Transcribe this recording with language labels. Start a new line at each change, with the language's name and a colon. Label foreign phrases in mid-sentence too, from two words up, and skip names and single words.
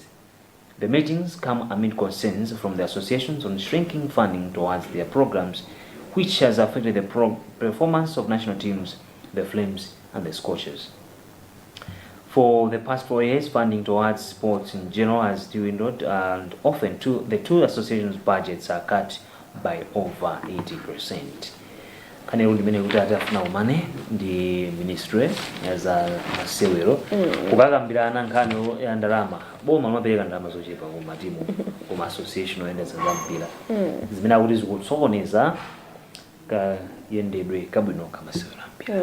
English: The meetings come amid concerns from the associations on shrinking funding towards their programs, which has affected the performance of national teams, the Flames and the Scorchers. For the past 4 years, funding towards sports in general has dwindled, and often the two associations' budgets are cut by over 80%.
Nyanja: Kane undi mene kuti atafuna umane ndi ministry za masewero kukakambirana nkhani ya ndalama boma limapereka ndalama zochepa ku matimu ku association oyendetsa za mpira zimene akuti zikutsokoneza kayendedwe kabwino kamasewero ampira